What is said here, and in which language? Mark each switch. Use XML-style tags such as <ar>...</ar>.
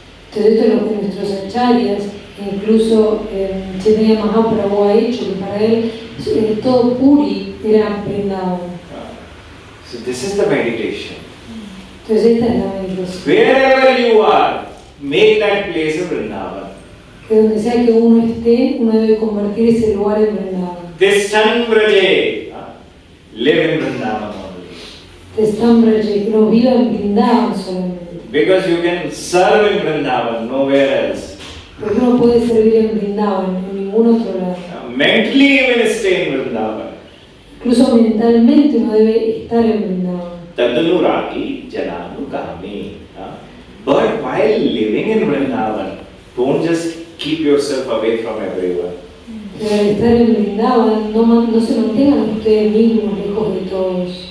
<es>Entonces esto es lo que nuestros acharyas, incluso Chaitanya Mahaprabhu ha hecho, que para él todo Puri era Vrindavan.</es> <en>So this is the meditation.</en> <es>Entonces esta es la meditación.</es> <en>Wherever you are, make that place a Vrindavan.</en> <es>Que donde sea que uno esté, uno debe convertir ese lugar en Vrindavan.</es> <en>Tishthan-vraje, live in Vrindavan only.</en> <es>Tishthan-vraje, que no viva en Vrindavan solamente.</es> <en>Because you can serve in Vrindavan, nowhere else.</en> <es>Porque uno puede servir en Vrindavan, en ningún otro lado.</es> <en>Mentally even stay in Vrindavan.</en> <es>Incluso mentalmente uno debe estar en Vrindavan.</es> <sa>Tadunuragi jananugami.</sa> <en>But while living in Vrindavan, don't just keep yourself away from everyone.</en> <es>Pero al estar en Vrindavan, no se mantengan ustedes mismos lejos de todos.</es>